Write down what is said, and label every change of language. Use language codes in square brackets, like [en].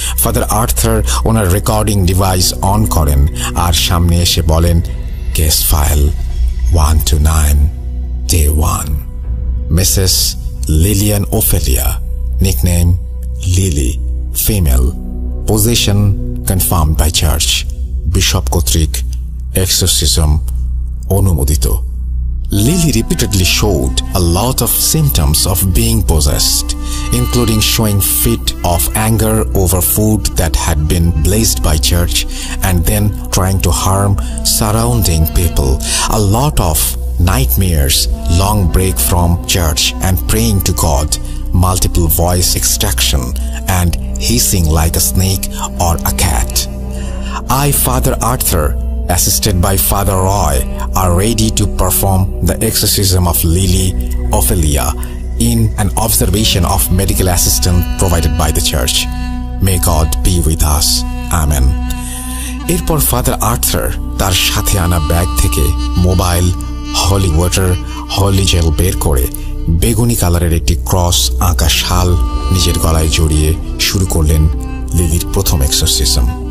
[bn] Father Arthur owner recording device on করেন আর সামনে এসে বলেন, case file 1 to 9, day 1, Mrs Lilian Ophelia, nickname lily, female, [en] possession confirmed by church, [bn] bishop কর্তৃক exorcism অনুমোদিত। [en] Lily repeatedly showed a lot of symptoms of being possessed, including showing fit of anger over food that had been blessed by church and then trying to harm surrounding people, a lot of nightmares, long break from church and praying to God, multiple voice extraction, and hissing like a snake or a cat. I, Father Arthur, assisted by Father Roy, are ready to perform the exorcism of Lily Ophelia in an observation of medical assistance provided by the church. May God be with us. Amen. [bn] এরপর father Arthur তার সাথে আনা bag থেকে mobile, হলি water, হলি jail বের করে বেগুনি কালারের একটি ক্রস আঁকা শাল নিজের গলায় জড়িয়ে শুরু করলেন লিলির প্রথম এক্সোরসিজম।